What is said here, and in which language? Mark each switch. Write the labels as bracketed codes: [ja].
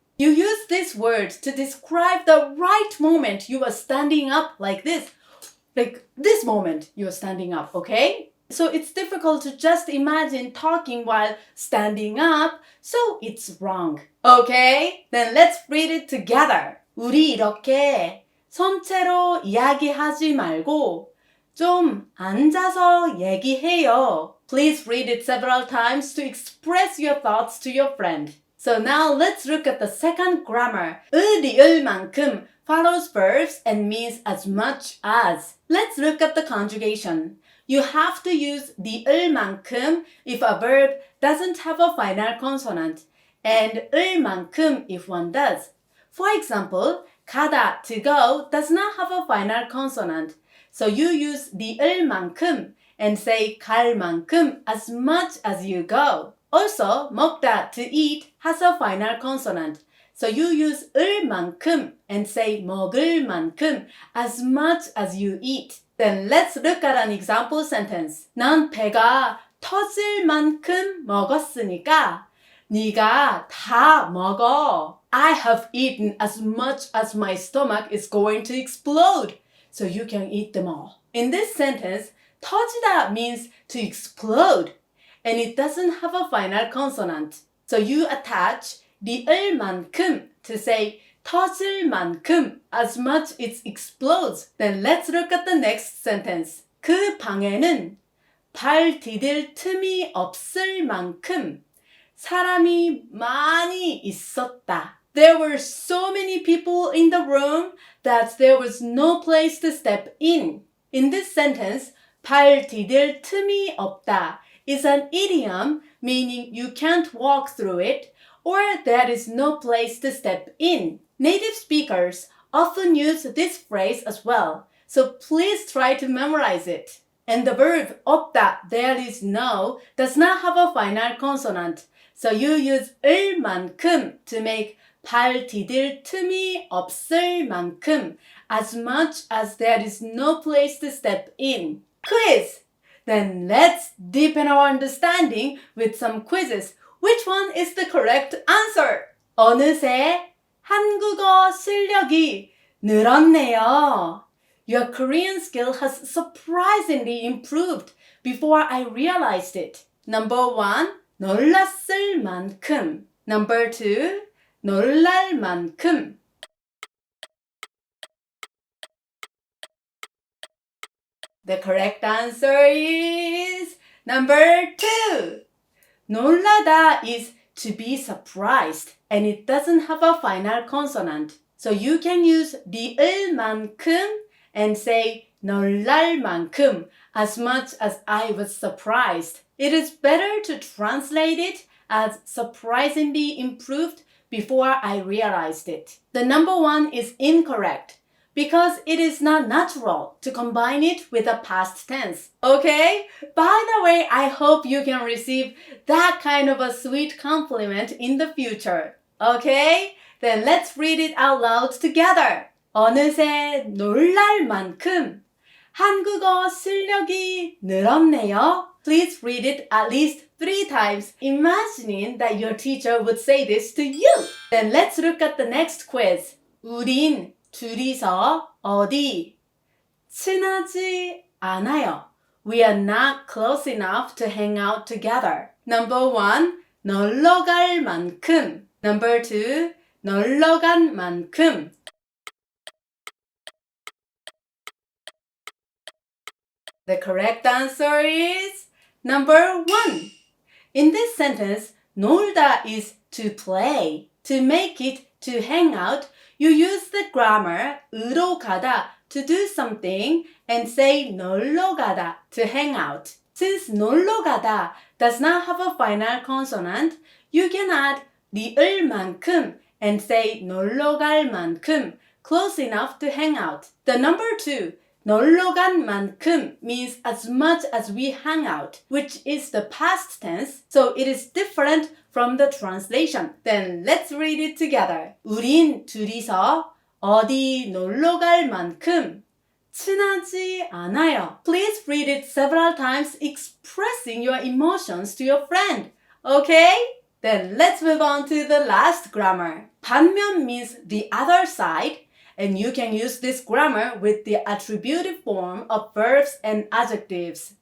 [en] You use this word to describe the right moment you are standing up like this. Like this moment you're standing up, okay? So it's difficult to just imagine talking while standing up, so it's wrong. Okay? Then let's read it together. [ko] 우리 이렇게 선체로 이야기하지 말고 좀 앉아서 얘기해요. [en] Please read it several times to express your thoughts to your friend. So now let's look at the second grammar. 리을만큼 follows verbs and means as much as. Let's look at the conjugation. You have to use 리을만큼 if a verb doesn't have a final consonant and 을만큼 if one does. For example, 가다 to go does not have a final consonant. So you use 리을만큼 and say 갈 만큼 as much as you go. Also, 먹다 to eat has a final consonant. So you use 을만큼 and say 먹을 만큼 as much as you eat. Then let's look at an example sentence. [ko] 난 배가 터질 만큼 먹었으니까 네가 다 먹어. [en] I have eaten as much as my stomach is going to explode. So you can eat them all. In this sentence, 터지다 means to explode. And it doesn't have a final consonant. So you attach 리을만큼 to say 터질 만큼 as much it explodes. Then let's look at the next sentence. [ko] 그 방에는 발 디딜 틈이 없을 만큼 사람이 많이 있었다. [en] There were so many people in the room that there was no place to step in. In this sentence, [ko] 발 디딜 틈이 없다 [en] is an idiom meaning you can't walk through it or there is no place to step in. Native speakers often use this phrase as well, so please try to memorize it. And the verb 없다, there is no, does not have a final consonant, so you use 을만큼 to make [ko] 발 디딜 틈이 없을 만큼 [en] as much as there is no place to step in. Quiz! Then let's deepen our understanding with some quizzes. Which one is the correct answer? [ko] 어느새 한국어 실력이 늘었네요. [en] Your Korean skill has surprisingly improved before I realized it. Number 1, 놀랐을 만큼. Number 2, 놀랄 만큼. The correct answer is number 2. 놀라다 is to be surprised and it doesn't have a final consonant. So you can use 리을만큼 and say 놀랄 만큼 as much as I was surprised. It is better to translate it as surprisingly improved before I realized it. The number 1 is incorrect because it is not natural to combine it with a past tense. Okay? By the way, I hope you can receive that kind of a sweet compliment in the future. Okay? Then let's read it out loud together. [ko] 어느새 놀랄 만큼 한국어 실력이 늘었네요. [en] Please read it at least 3 times, imagining that your teacher would say this to you. Then let's look at the next quiz. [ko] 우린 둘이서 어디 친하지 않아요. [en] We are not close enough to hang out together. Number 1, 놀러 갈 만큼. Number 2, 놀러 간 만큼. The correct answer is number 1. In this sentence, 놀다 is to play. To make it to hang out, you use the grammar 으로 가다 to do something and say 놀러 가다 to hang out. Since 놀러 가다 does not have a final consonant, you can add 리을만큼 and say 놀러 갈 만큼, close enough to hang out. The number 2, 놀러 간 만큼 means as much as we hang out, which is the past tense, so it is different from the translation. Then let's read it together. [ko] 우린 둘이서 어디 놀러 갈 만큼 친하지 않아요. [en] Please read it several times, expressing your emotions to your friend. Okay? Then let's move on to the last grammar. 반면 means the other side, and you can use this grammar with the attributive form of verbs and adjectives.